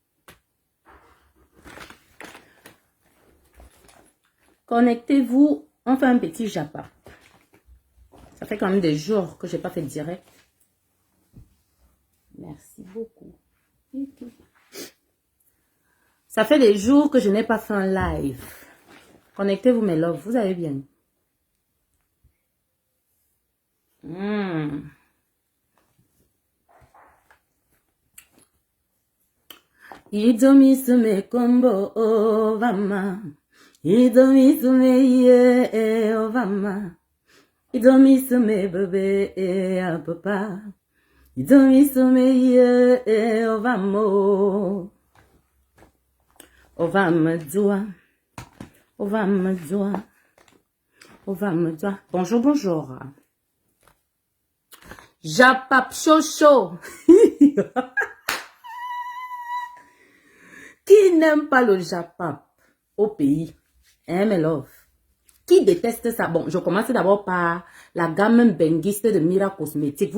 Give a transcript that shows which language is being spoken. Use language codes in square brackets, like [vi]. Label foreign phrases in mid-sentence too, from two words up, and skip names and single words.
[fr] Connectez-vous, on fait un petit japa. Ça fait quand même des jours que je n'ai pas fait de direct. Merci beaucoup. Ça fait des jours que je n'ai pas fait un live. Connectez-vous mes loves, vous allez bien? Idomisume kombo ovama. Idomisume ye ovama. Idomisume bebe a papa. Idomisume ye ovamo. Ovama doua. Ovama doua. Ovama doua. Bonjour, bonjour. Japap chocho. Qui n'aime pas le japap au pays? Hein, mes love? Qui déteste ça? Bon, je commence d'abord par la gamme benguiste de Mira Cosmétiques.